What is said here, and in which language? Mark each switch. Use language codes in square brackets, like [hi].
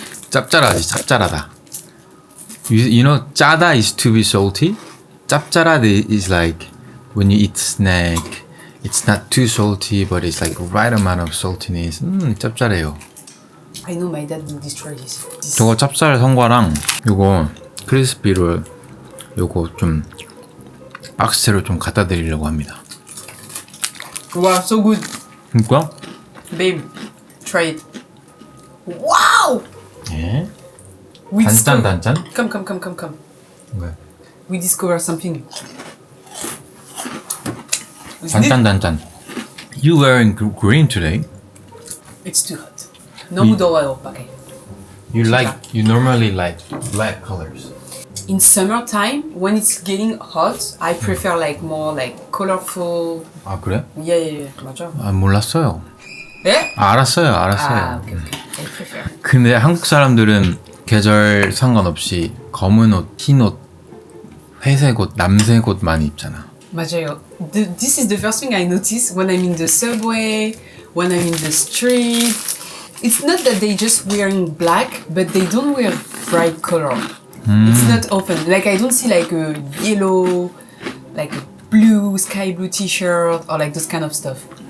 [ko] 짭짤하지 짭짤하다 [en] you know [ko] 짜다 [en] is to be salty [ko] 짭짤하다 [en] is like when you eat snack it's not too salty but it's like right amount of saltiness [ko] 짭짤해요 [en] I know my dad will destroy this. [ko] 저거 찹쌀 선과랑 요거 크리스피를 요거 좀 박스로 좀 갖다 드리려고 합니다 [en] Wow, so good. [ko] 그니까? [en] Babe, try it. Wow. [ko] 예? [en] We [ko] 단짠 단짠? [en] Come. [ko] 왜? [en] We discover something. [ko] 단짠 단짠 [en] You wearing green today? It's too hot. [ko] 너무 더워요, 밖에. [en] You normally like black colors In summertime, when it's getting hot, I prefer like more like colorful. [ko] 아 그래? [en] Yeah, [ko] 맞아. 아 몰랐어요 예? 알았어요 [en] Okay. I prefer. [ko] 근데 한국 사람들은 계절 상관없이 검은 옷, 흰 옷, 회색 옷, 남색 옷 많이 입잖아 맞아요. [en] This is the first thing I notice when I'm in the subway, when I'm in the street. It's not that they just wearing black, but they don't wear bright color. It's not often. Like I don't see like a yellow, like a blue, sky blue t-shirt or like those kind of stuff.